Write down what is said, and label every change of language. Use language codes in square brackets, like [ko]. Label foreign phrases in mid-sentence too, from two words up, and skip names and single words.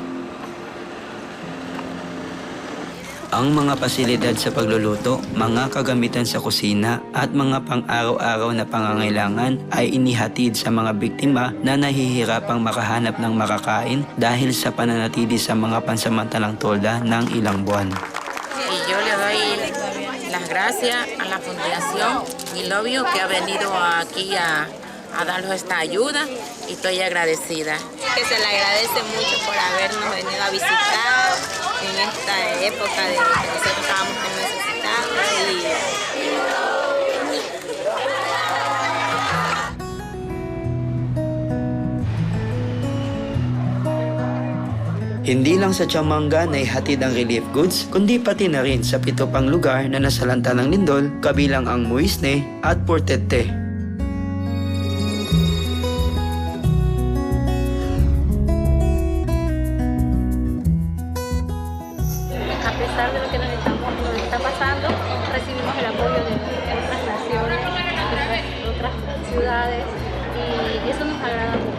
[tl] Ang mga pasilidad sa pagluluto, mga kagamitan sa kusina at mga pang-araw-araw na pangangailangan ay inihatid sa mga biktima na nahihirapang makahanap ng makakain dahil sa pananatili sa mga pansamantalang tolda ng ilang buwan. [es] Y yo le doy las gracias a la Fundación We Love You que ha venido aquí a darnos esta ayuda y estoy agradecida. Que se le agradece mucho por habernos venido a visitar en esta época de que nosotros estábamos tan necesitados [tl] Hindi lang sa Chamanga na ihatid ang [en] relief goods, [tl] kundi pati na rin sa 7 pang lugar na nasalanta ng lindol, kabilang ang Muisne at Portete. [es] A pesar de lo que nos está pasando, recibimos el apoyo de otras naciones, otras ciudades, y eso nos agrada mucho.